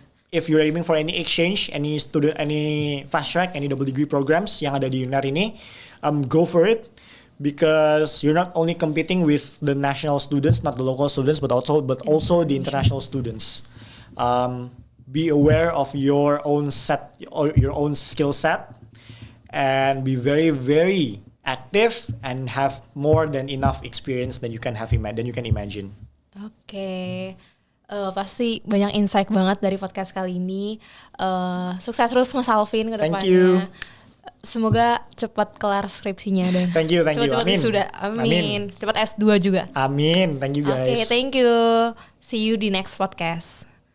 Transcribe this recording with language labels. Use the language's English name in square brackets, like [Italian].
[English] If you're aiming for any exchange, any student, any fast track, any double degree programs [Indonesian] yang ada di UNER ini, [English] go for it, because you're not only competing with the national students, not the local students, but also the international students. Be aware of your own set or your own skill set, and be very, very active and have more than enough experience than you can imagine. [Indonesian] Oke. Pasti banyak insight banget dari podcast kali ini. Sukses terus Mas Alvin ke depannya. [English] Thank you. [Indonesian] Semoga cepat kelar skripsinya dan [English] Thank you. [Indonesian] cepat Amin. sudah. Amin. Cepat S2 juga. [English] Amin. Thank you guys. Oke, thank you. See you di next podcast.